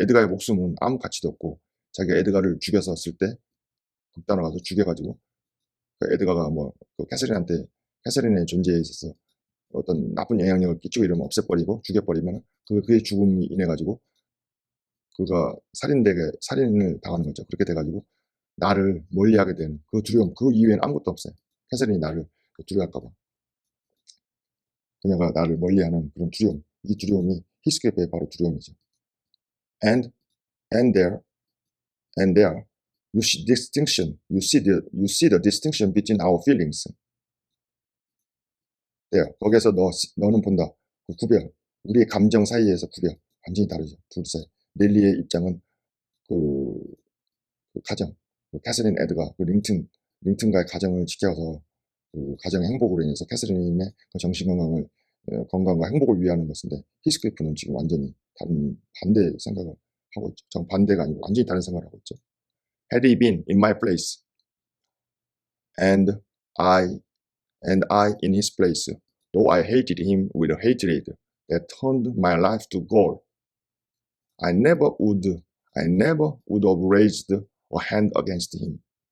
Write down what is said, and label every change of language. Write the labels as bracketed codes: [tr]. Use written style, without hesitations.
[ko] 에드가의 목숨은 아무 가치도 없고 자기가 에드가를 죽였었을 때 극단으로 가서 죽여가지고 그 에드가가 그 캐서린의 존재에 있어서 어떤 나쁜 영향력을 끼치고 이러면 없애버리고 죽여버리면 그의 죽음이 인해 가지고 그가 살인을 당하는 거죠. 그렇게 돼가지고 나를 멀리하게 되는 그 두려움, 그 이외에는 아무것도 없어요. 캐서린이 나를 두려워할까봐, 그녀가 나를 멀리하는 그런 두려움, 이 두려움이 히스클리프의 바로 두려움이죠. [en] And and there and there you see distinction, you see the distinction between our feelings. [ko] there 거기에서 너는 본다 그 구별, 우리의 감정 사이에서 구별 완전히 다르죠. 둘 사이. 릴리의 입장은 그, 그 가정, 그 캐서린 에드가 그 링튼과의 가정을 지켜서 그 가정의 행복으로 인해서 캐서린의 그 정신 건강과 행복을 위하는 것인데, 히스클리프는 지금 완전히 다른 반대 생각을 하고 있죠. 정반대가 아니고 완전히 다른 생각을 하고 있죠. [en] Had he been in my place and I I in his place, though I hated him with a hatred that turned my life to gall, I never would have raised a hand against him.